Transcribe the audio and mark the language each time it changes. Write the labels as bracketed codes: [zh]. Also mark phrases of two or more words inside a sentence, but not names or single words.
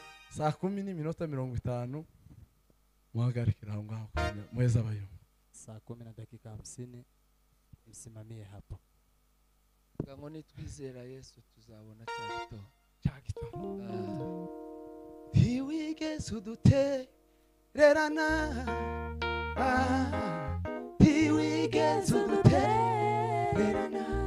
[rw] Saa kumi n'iminota mirongo itanu, muhagarikire aho ngaho kugira muheze abayumva. [sw] Saa kumi na dakika hamsini, msimamie hapo. [rw] Vuga ngo, "Nitwizera Yesu, tuzabona cya gitondo." Cya gitondo. Ah. Ntiwigeze udute- Rerana, ah, ntiwigeze udutererana.